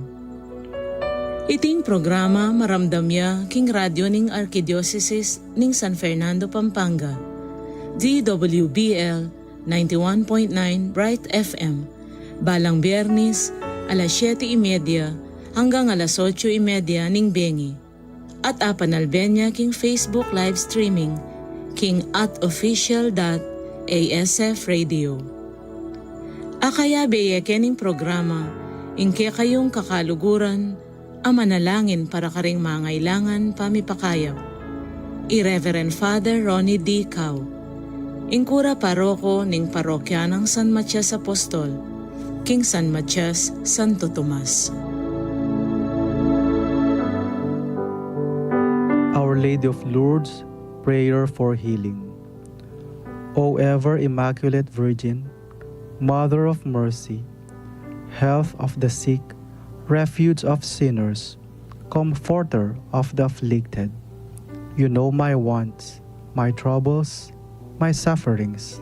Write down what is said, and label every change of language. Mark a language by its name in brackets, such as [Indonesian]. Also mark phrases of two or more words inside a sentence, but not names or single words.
[Pampanga] Iting programa maramdamya king radyo ning Archdiocese ning San Fernando, Pampanga, DWBL 91.9 Bright FM, balang Biyernes alas 7:30 hanggang alas 8:30 ning bengi, at apanalbenya king [English] Facebook live streaming [Pampanga] king @official.asf radio. Akaya beye kening programa, ingke kayong kakaluguran, ang manalangin para karing mangailangan pamipakayap. I-Reverend Father Ronnie D. Cao, ingkura paroko ning parokya ng San Matias Apostol, King San Matias, Santo Tomas. [English] Our Lady of Lourdes, prayer for healing. O ever Immaculate Virgin, Mother of Mercy, health of the sick, refuge of sinners, comforter of the afflicted, you know my wants, my troubles, my sufferings.